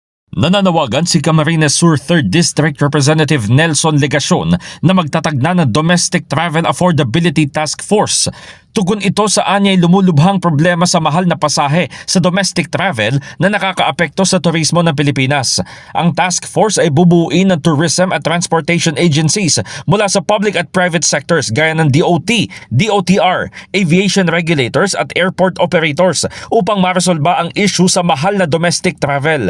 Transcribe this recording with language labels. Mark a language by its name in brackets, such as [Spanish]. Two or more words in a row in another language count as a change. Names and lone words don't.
[Filipino] Nananawagan si Camarines Sur 3rd District Representative Nelson Legacion na magtatagna ng Domestic Travel Affordability Task Force. Tugon ito sa anyay lumulubhang problema sa mahal na pasahe sa [English] domestic travel [Filipino] na nakakaapekto sa turismo ng Pilipinas. Ang [English] task force [Filipino] ay bubuuin ng tourism at [English] transportation agencies [Filipino] mula sa public at [English] private sectors [Filipino] gaya ng DOT, DOTR, [English] aviation regulators [Filipino] at [English] airport operators [Filipino] upang maresolba ang issue sa mahal na [English] domestic travel.